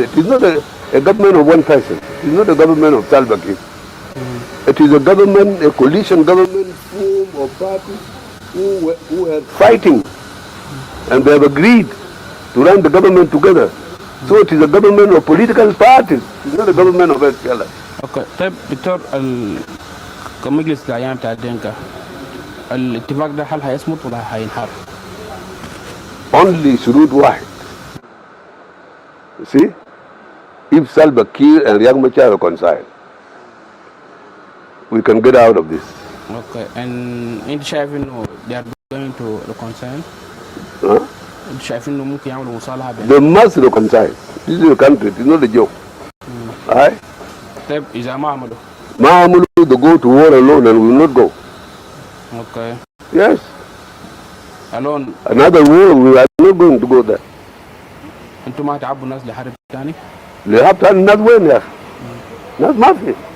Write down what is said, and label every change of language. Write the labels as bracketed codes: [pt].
[en] It is not a government of one person. It is not a government of Salva Kiir. It is a government, a coalition government form of parties who are fighting, and they have agreed to run the government together. So it is a government of political parties. It is not a government of SPLM. [ar] اوكي طيب دكتور كمجلس الاعيان بتاع الدنكا الاتفاق ده هل هيصمت ولا هينحر؟ Only شروط واحد. [en] See? If Salva Kiir and Riek Machar reconcile, we can get out of this. Okay, and [ar] انت شايف انه [en] they are going to reconcile؟ Huh? [ar] انت شايف انه ممكن يعملوا مصالحة بين؟ [en] They must reconcile. This is a country. It is not a joke. Aye? [ar] طيب إذا ما عملوا؟ ما عملوا, [en] they go to war alone and will not go. Okay. Yes. Alone. Another war, we are not going to go there. [ar] انتوا ما تعبوا الناس لحرب ثاني؟ لحرب ثاني ناس وين يا أخي؟ ناس ما في.